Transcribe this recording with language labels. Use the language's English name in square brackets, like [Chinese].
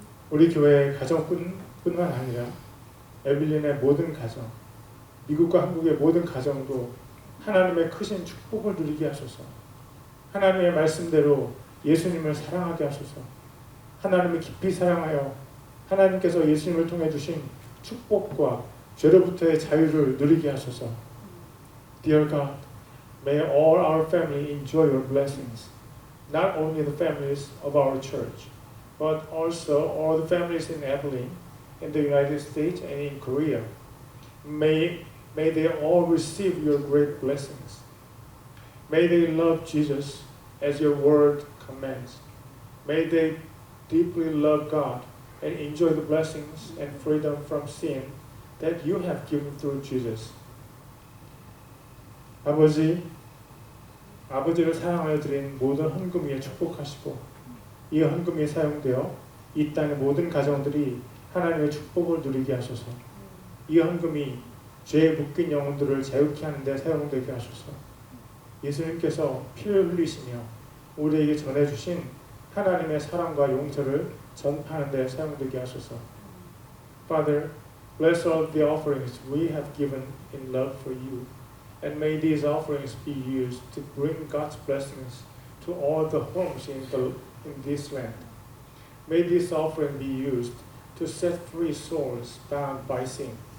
[Korean] 우리 교회 가정뿐만 아니라 에빌린의 모든 가정, 미국과 한국의 모든 가정도 하나님의 크신 축복을 누리게 하소서. 하나님의 말씀대로 예수님을 사랑하게 하소서. 하나님을 깊이 사랑하여 하나님께서 예수님을 통해 주신 축복과 죄로부터의 자유를 누리게 하소서. [English] Dear God, may all our family enjoy your blessings. Not only the families of our church, but also all the families in Abilene, in the United States and in Korea. May they all receive your great blessings. May they love Jesus as your word commands. May they deeply love God and enjoy the blessings and freedom from sin that you have given through Jesus. [Korean] 아버지를 사랑하여 드린 모든 헌금 위에 축복하시고 이 헌금이 사용되어 이 땅의 모든 가정들이 하나님의 축복을 누리게 하소서. 이 헌금이 죄에 묶인 영혼들을 자유케 하는 데 사용되게 하소서. 예수님께서 피를 흘리시며 우리에게 전해주신 하나님의 사랑과 용서를 전파하는 데 사용되게 하소서. [English] Father, bless all the offerings we have given in love for you, and may these offerings be used to bring God's blessings to all the homes in this land. May this offering be used to set free souls bound by sin.